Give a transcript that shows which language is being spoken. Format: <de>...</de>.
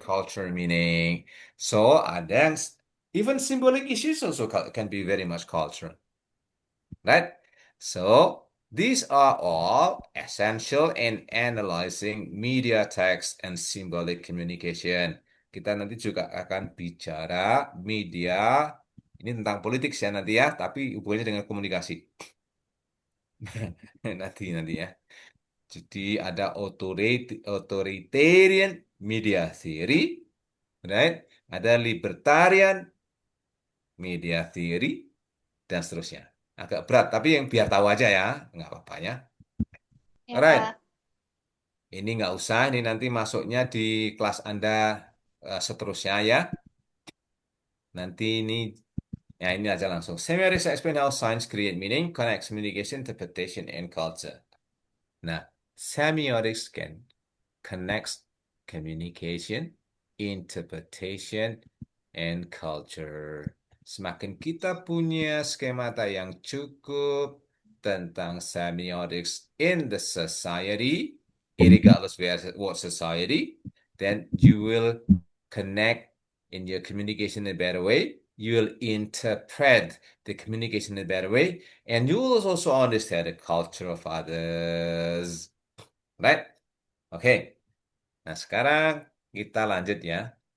<en>cultural meaning. So,</en> <id>ada yang,</id> <en>even symbolic issues also can be very much cultural. Right? So, these are all essential in analyzing media text and symbolic communication.</en> <id>Kita nanti juga akan bicara media, ini tentang politik ya nanti ya, tapi hubungannya dengan komunikasi. Nanti ya. Jadi ada authoritarian media theory, right? Ada libertarian media theory, dan seterusnya. Agak berat, tapi yang biar tahu aja ya, nggak apa-apa ya. Ya,</id> <en>Alright,</en> <id>Pak. ini nggak usah, ini nanti masuknya di kelas Anda seterusnya ya. Nanti ini aja langsung.</id> <en>Semiotics explain how science create meaning, connects communication, interpretation, and culture. Nah, semiotics can connects communication, interpretation, and culture.</en> <id>Semakin kita punya skemata yang cukup tentang</id> <en>semiotics in the society, regardless what society, then you will connect in your communication in a better way. You will interpret the communication in a better way, and you will also understand the culture of others. Right? Okay.</en> <id>Nah, sekarang kita lanjut ya.</id>